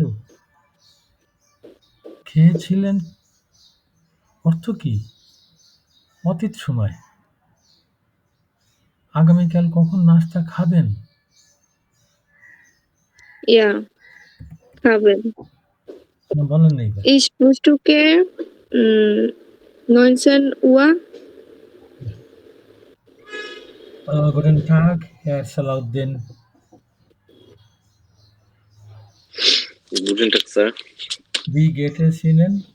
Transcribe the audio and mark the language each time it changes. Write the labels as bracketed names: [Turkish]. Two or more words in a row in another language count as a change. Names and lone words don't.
[Bangla] কেউ? খেয়েছিলেন অর্থ কি? অতীত সময়। আগামীকাল কখন নাস্তা খাবেন? ইয়া খাবেন। না, বলেন না এবার। [German] Ich frühstücke 19 Uhr. Guten Tag, Herr Salahuddin. Guten Tag, Sir. Wie geht es Ihnen?